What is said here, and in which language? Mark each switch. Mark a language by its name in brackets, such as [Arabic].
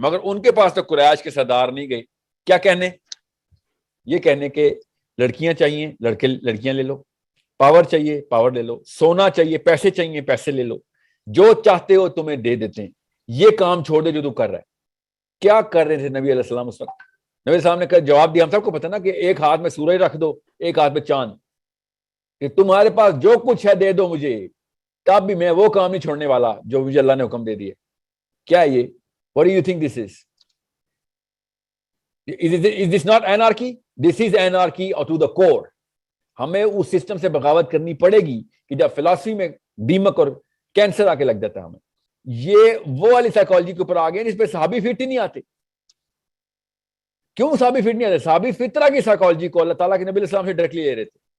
[Urdu] مگر ان کے پاس تو قریش کے سردار نہیں گئے. کیا کہنے؟ یہ کہنے کہ لڑکیاں چاہیے لڑکیاں لے لو، پاور چاہیے پاور لے لو، سونا چاہیے پیسے چاہیے پیسے لے لو، جو چاہتے ہو تمہیں دے دیتے ہیں، یہ کام چھوڑ دے جو تو کر رہا ہے. کیا کر رہے تھے نبی علیہ السلام اس وقت؟ نبی علیہ السلام نے جواب دیا، ہم سب کو پتہ نا کہ ایک ہاتھ میں سورج رکھ دو، ایک ہاتھ میں چاند، کہ تمہارے پاس جو کچھ ہے دے دو مجھے، تب بھی میں وہ کام نہیں چھوڑنے والا جو مجھے اللہ نے حکم دے دیے. کیا ہے یہ؟ [English] What do you think this is? Is this not anarchy? This is anarchy to the core. [Urdu] ہمیں اس سسٹم سے بغاوت کرنی پڑے گی کہ جب فلسفی میں دیمک اور کینسر آ کے لگ جاتا ہے ہمیں. یہ وہ والی سائیکالوجی کے اوپر آ گئے جس پہ صحابی فٹ ہی نہیں آتے. کیوں صحابی فٹ نہیں آتے؟ صحابی فطرہ کی سائیکالوجی کو اللہ تعالیٰ کے نبی علیہ السلام سے ڈائریکٹلی لے رہے تھے.